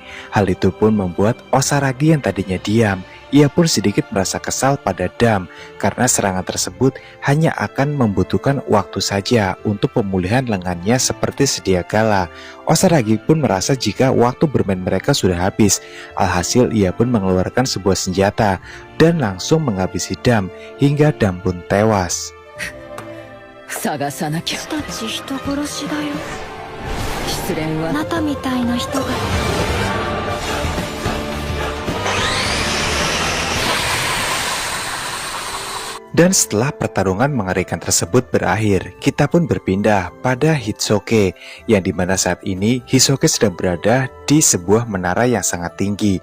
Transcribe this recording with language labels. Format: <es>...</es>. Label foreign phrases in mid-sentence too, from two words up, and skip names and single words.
<id>Hal itu pun membuat Osaragi yang tadinya diam, ia pun sedikit merasa kesal pada Dam karena serangan tersebut hanya akan membutuhkan waktu saja untuk pemulihan lengannya seperti sedia kala. Osaragi pun merasa jika waktu bermain mereka sudah habis. Alhasil ia pun mengeluarkan sebuah senjata dan langsung menghabisi Dam hingga Dam pun tewas.</id> <ja>探さなきゃ。たち人殺しだよ。失恋はあなたみたいな人が。</ja> <id>Dan setelah pertarungan mengerikan tersebut berakhir, kita pun berpindah pada Hitsuke, yang dimana saat ini Hitsuke sedang berada di sebuah menara yang sangat tinggi.</id>